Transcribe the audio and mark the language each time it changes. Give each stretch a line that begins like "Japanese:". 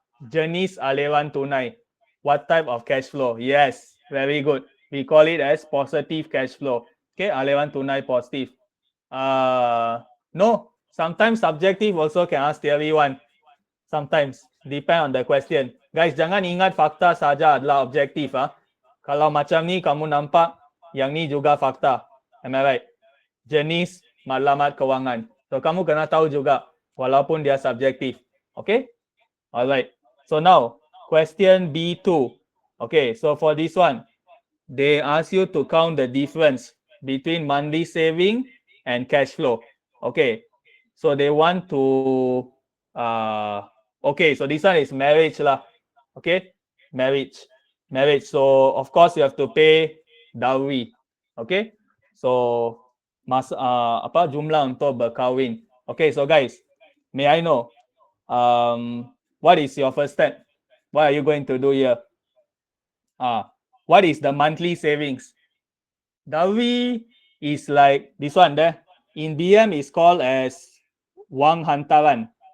Malay: Jenis aliran tunai.
English: What type of cash flow? Yes, very good. We call it as positive cash flow. Okay,
Malay: aliran tunai positive.
English: No, sometimes subjective also can ask theory one. Sometimes, depend on the question.
Malay: Guys, jangan ingat fakta saja adalah objektif. Kalau macam ni kamu nampak, yang ni juga fakta.
English: Am I right?
Malay: Jenis matlamat kewangan. So, kamu kena tahu juga, walaupun dia subjektif. Okay? Alright.
English: So, now, question B2. Okay, so for this one, they ask you to count the difference between monthly saving and cash flow. Okay, so they want to, okay, so this one is marriage lah. Okay, marriage. So, of course, you have to pay dowry.
Malay: Okay, so jumlah untuk berkahwin.
English: Okay, so guys, may I know what is your first step? What are you going to do here? What is the monthly savings? Dowry is like this one there. In BM is called as wang hantaran.